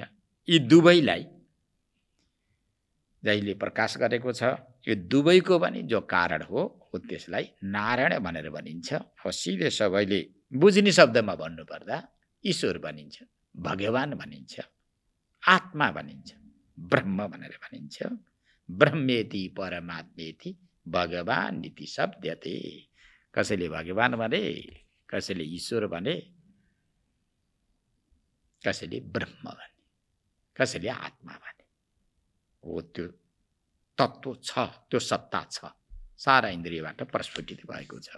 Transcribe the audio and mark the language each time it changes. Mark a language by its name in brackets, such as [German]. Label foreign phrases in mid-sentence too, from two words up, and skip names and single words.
[Nepali] यी दुवैलाई जहिले प्रकाश गरेको छ, यो दुवैको पनि जो कारण हो त्यसलाई नारायण भनेर भनिन्छ। अब सिधै सबैले बुझ्ने शब्दमा भन्नुपर्दा ईश्वर भनिन्छ, भगवान भनिन्छ, आत्मा भनिन्छ, ब्रह्म भनेर भनिन्छ। [Sanskrit] ब्रह्मेति परमात्मेति भगवान नीति शब्दते। [Nepali] कसैले भगवान भने, कसैले ईश्वर भने, कसैले ब्रह्म भने, कसैले आत्मा भने। हो त्यो तत्त्व छ, त्यो सत्ता छ, सारा इन्द्रियबाट प्रस्फुटित भएको छ।